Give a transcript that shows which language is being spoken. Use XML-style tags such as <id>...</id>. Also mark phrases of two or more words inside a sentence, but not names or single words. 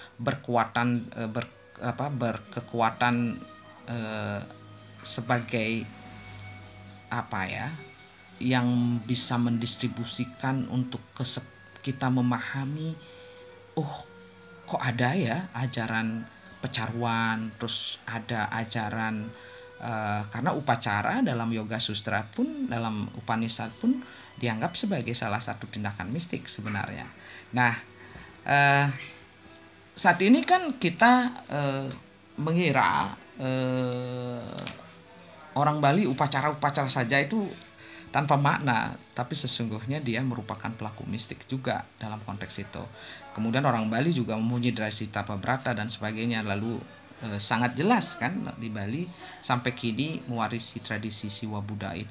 <id>berkekuatan sebagai apa ya, yang bisa mendistribusikan untuk kita memahami, oh kok ada ya ajaran pecaruan, terus ada ajaran karena upacara dalam Yoga Sutra pun, dalam Upanishad pun dianggap sebagai salah satu tindakan mistik sebenarnya. Nah, saat ini kan kita mengira orang Bali upacara-upacara saja itu tanpa makna, tapi sesungguhnya dia merupakan pelaku mistik juga dalam konteks itu. Kemudian orang Bali juga memuji tradisi tapa brata dan sebagainya, lalu sangat jelas kan di Bali sampai kini mewarisi tradisi Siwa Buddha itu.</id>